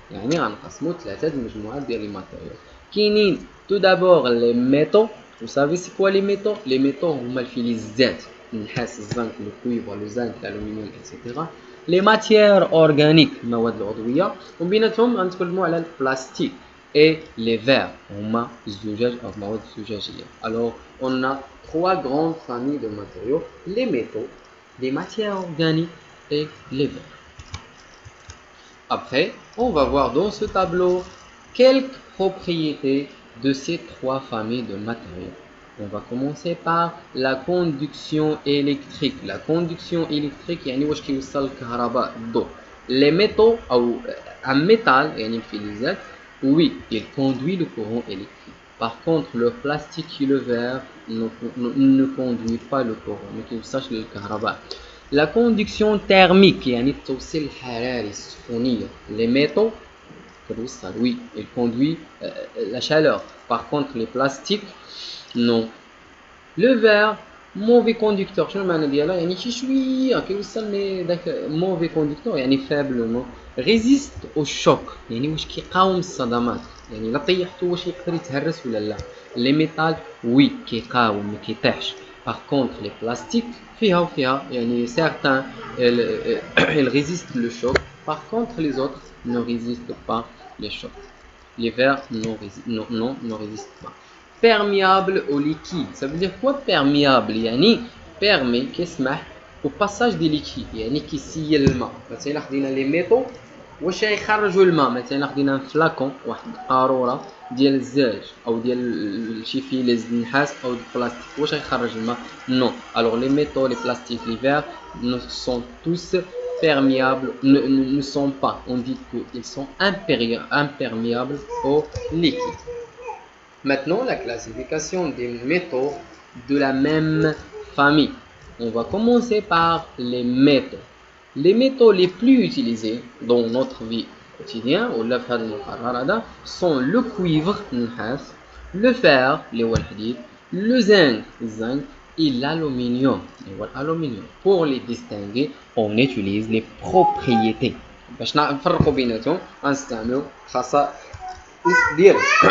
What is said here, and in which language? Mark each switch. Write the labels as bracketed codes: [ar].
[ar] يعني غنقسموا ثلاثه مجموعات ديال les matériaux. كاينين [fr] tout d'abord les métaux. Vous savez c'est quoi les métaux? [ar] Les métaux هما الفلزات النحاس الزنك الكويفر الزنك الالومنيوم etc. [fr] les matières organiques [ar] المواد العضويه وبيناتهم غنتكلموا على البلاستيك [fr] et les verres [ar] هما الزجاج او المواد الزجاجيه. [fr] Alors on a trois grandes familles de matériaux: les métaux, les matières organiques et les verres. Après, on va voir dans ce tableau quelques propriétés de ces trois familles de matériaux. On va commencer par la conduction électrique. La conduction électrique, [ar] يعني واش كيوصل الكهرباء الضوء. [fr] Les métaux ou un métal, [ar] يعني الفلزات, [fr] oui, il conduit le courant électrique. Par contre, le plastique et le verre ne conduit pas le courant, [ar] ما كيوصلش للكهرباء. [fr] La conduction thermique [ar] يعني التوصيل الحراري السخونية. [fr] Les métaux oui, il conduit la chaleur. Par contre les plastiques non. Le verre mauvais conducteur. [ar] شنو المعنى ديالها؟ يعني شي شويه كيوصل مي داك [fr] mauvais conducteur [ar] يعني [fr] faiblement. Résiste au choc [ar] يعني واش كيقاوم الصدمات. يعني لا طيحتو واش يقدر يتهرس ولا لا. [fr] Les métals oui [ar] كيقاوم ما كيطيحش. [fr] Par contre les plastiques [ar] فيها وفيها يعني [fr] certains ils résistent le choc. Par contre les autres ne résistent pas les chocs. Les verres ne résistent pas. Perméable au liquide. Ça veut dire quoi perméable? Yani permet كيسمح au passage des liquides [ar] يعني كيسيل الماء. مثلا خدينا لي ميتو واش يخرجوا الماء، مثلا خدينا فلاكون واحد القاروره ديال الزاج او ديال شي فيلز النحاس او البلاستيك واش يخرج الماء؟ نو. [fr] alors les métaux, les plastiques, les verres ne sont tous perméables, ne sont pas, on dit qu'ils sont imperméables au liquide. Maintenant la classification des métaux de la même famille. On va commencer par les métaux. Les métaux les plus utilisés dans notre vie quotidienne sont le cuivre, le fer, le zinc et l'aluminium. Pour les distinguer, on utilise les propriétés. [ar] باش نفرقوا بيناتهم غنستعملوا خصائص ديالهم.